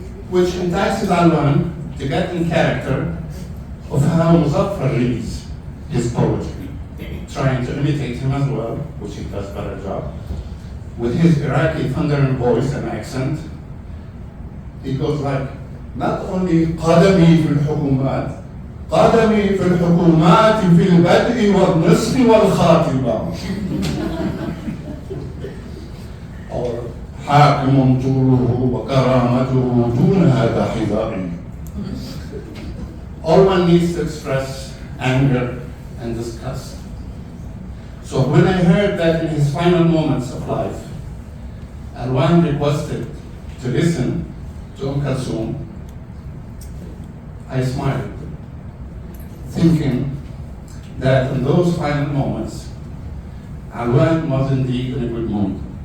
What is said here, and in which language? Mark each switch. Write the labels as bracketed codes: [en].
[en] which entices Alwan to get in character of how Muzaffar reads his poetry, trying to imitate him as well, which he does a better job. With his Iraqi thundering voice and accent, he goes like, not only [ar] قدمي في الحكومات, قدمي في الحكومات في البدء والنصف والخاتمة. Or حاكم طوله وكرامته دون هذا حذائي. [en] All one needs to express anger and disgust. So when I heard that in his final moments of life, Alwan requested to listen to Kulthum, I smiled, thinking that in those final moments, Alwan was indeed in a good mood.